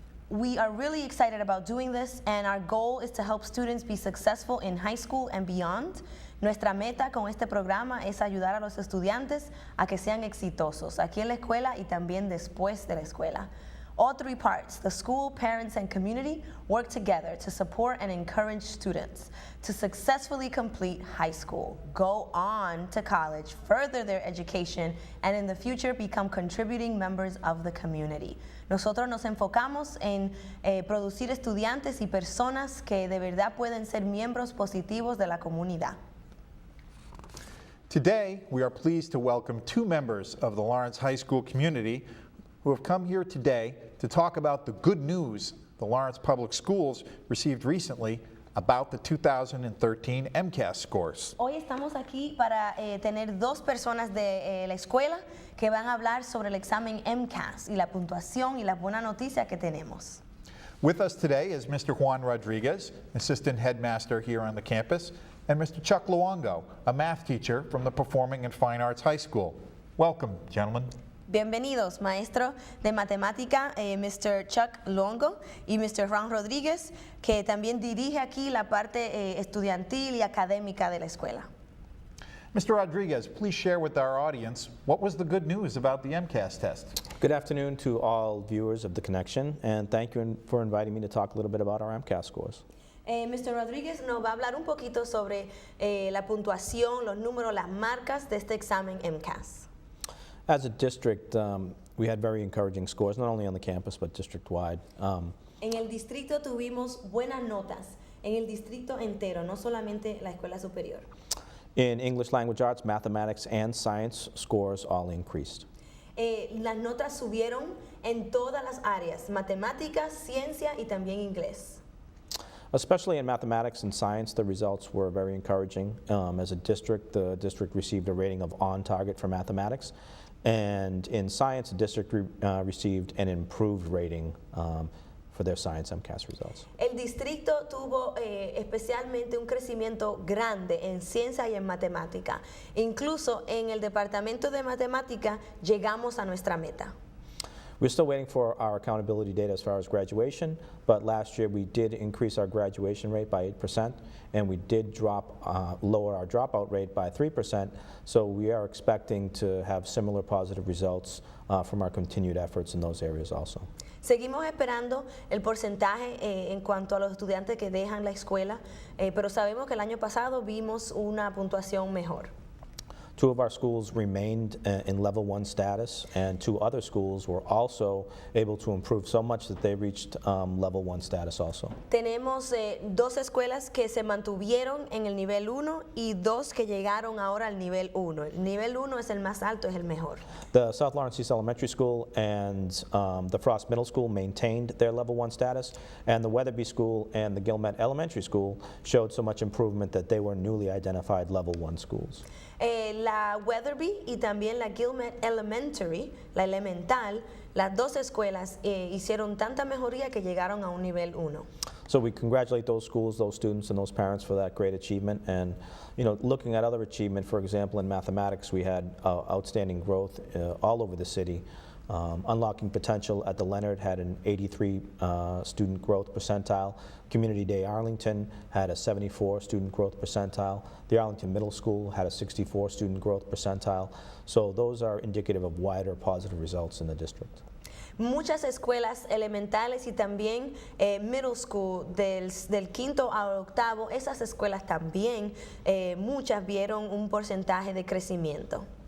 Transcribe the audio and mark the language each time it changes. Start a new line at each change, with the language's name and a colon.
English: We are really excited about doing this, and our goal is to help students be successful in high school and beyond.
Spanish: Nuestra meta con este programa es ayudar a los estudiantes a que sean exitosos aquí en la escuela y también después de la escuela.
English: All 3 parts, the school, parents, and community, work together to support and encourage students to successfully complete high school, go on to college, further their education, and in the future become contributing members of the community.
Spanish: Nosotros nos enfocamos en producir estudiantes y personas que de verdad pueden ser miembros positivos de la comunidad.
English: Today, we are pleased to welcome 2 members of the Lawrence High School community who have come here today to talk about the good news the Lawrence Public Schools received recently about the 2013 MCAS scores.
Spanish: Hoy estamos aquí para tener 2 personas de la escuela que van a hablar sobre el examen MCAS y la puntuación y la buena noticia que tenemos.
English: With us today is Mr. Juan Rodriguez, Assistant Headmaster here on the campus, and Mr. Chuck Luongo, a math teacher from the Performing and Fine Arts High School. Welcome, gentlemen.
Spanish: Bienvenidos, maestro de matemática, Mr. Chuck Luongo y Mr. Juan Rodríguez, que también dirige aquí la parte estudiantil y académica de la escuela.
English: Mr. Rodriguez, please share with our audience what was the good news about the MCAS test. Good afternoon to all viewers of The Connection, and thank you for inviting me to talk a little bit about our MCAS scores. Mr.
Spanish: Rodríguez nos va a hablar un poquito sobre la puntuación, los números, las marcas de este examen MCAS.
English: As a district, we had very encouraging scores, not only on the campus, but district-wide.
Spanish: En el distrito tuvimos buenas notas, en el distrito entero, no solamente la escuela superior.
English: In English Language Arts, Mathematics, and Science, scores all increased.
Spanish: Las notas subieron en todas las áreas, matemáticas, ciencia y también inglés.
English: Especially in Mathematics and Science, the results were very encouraging. As a district, the district received a rating of on target for Mathematics. And in Science, the district received an improved rating for their Science MCAS results.
Spanish: El distrito tuvo especialmente un crecimiento grande en ciencia y en matemática. Incluso en el departamento de matemática llegamos a nuestra meta.
English: We're still waiting for our accountability data as far as graduation, but last year we did increase our graduation rate by 8%, and we did lower our dropout rate by 3%, so we are expecting to have similar positive results from our continued efforts in those areas also.
Spanish: Seguimos esperando el porcentaje en cuanto a los estudiantes que dejan la escuela, pero sabemos que el año pasado vimos una puntuación mejor.
English: 2 of our schools remained in level 1 status, and 2 other schools were also able to improve so much that they reached level 1 status also.
Spanish: Tenemos 2 escuelas que se mantuvieron en el nivel 1 y 2 que llegaron ahora al nivel 1. El nivel 1 es el más alto, es el mejor.
English: The South Lawrence East Elementary School and the Frost Middle School maintained their level 1 status, and the Weatherby School and the Gilmet Elementary School showed so much improvement that they were newly identified level 1 schools.
Spanish: La Weatherby y también la Gilmet Elementary, la elemental, las 2 escuelas hicieron tanta mejoría que llegaron a un nivel 1.
English: So we congratulate those schools, those students, and those parents for that great achievement. And looking at other achievement, for example, in mathematics, we had outstanding growth all over the city. Unlocking Potential at the Leonard had an 83 student growth percentile. Community Day Arlington had a 74 student growth percentile. The Arlington Middle School had a 64 student growth percentile. So those are indicative of wider positive results in the district.
Spanish: Muchas escuelas elementales y también middle school del quinto al octavo, esas escuelas también, muchas vieron un porcentaje de crecimiento.